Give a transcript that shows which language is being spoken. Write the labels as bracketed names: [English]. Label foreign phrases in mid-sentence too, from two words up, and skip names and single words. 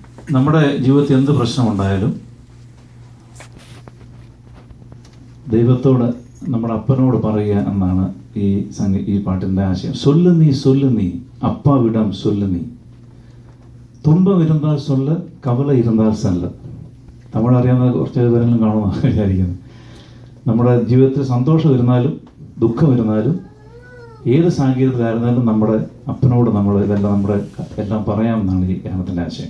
[Malayalam] നമ്മുടെ ജീവിതത്തിൽ എന്ത് പ്രശ്നമുണ്ടായാലും ദൈവത്തോട്, നമ്മുടെ അപ്പനോട് പറയുക എന്നാണ് ഈ പാട്ടിൻ്റെ ആശയം. [Tamil] சொல்லு நீ அப்பாவிடம் சொல்லு நீ, துன்பம் இருந்தால் சொல்ல, கவலை இருந்தால் செல்ல. [Malayalam] നമ്മളറിയാവുന്ന കുറച്ച് പേരെങ്കിലും കാണുമെന്നാണ് വിചാരിക്കുന്നത്. നമ്മുടെ ജീവിതത്തിൽ സന്തോഷം ഇരുന്നാലും ദുഃഖം ഇരുന്നാലും ഏത് സാഹചര്യത്തിലായിരുന്നാലും നമ്മുടെ അപ്പനോട് എല്ലാം പറയാമെന്നാണ് ഈ ഗാനത്തിൻ്റെ ആശയം.